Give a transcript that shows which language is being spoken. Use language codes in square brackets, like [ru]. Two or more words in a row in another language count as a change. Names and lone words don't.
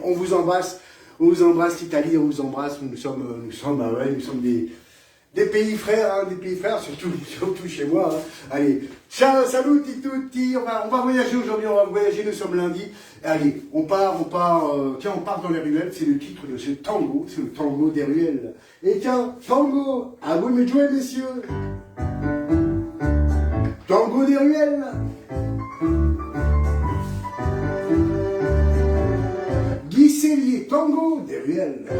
[fr] On vous embrasse l'Italie, on vous embrasse, nous sommes des pays frères, surtout chez moi. Hein. Allez, [it] ciao, saluti tutti, [fr] on va voyager aujourd'hui, nous sommes lundi. Allez, on part dans les ruelles, c'est le titre de ce tango, c'est le tango des ruelles. Et tiens, tango, à vous de me jouer, messieurs. Tango des ruelles. Guy Cellier, tango des ruelles.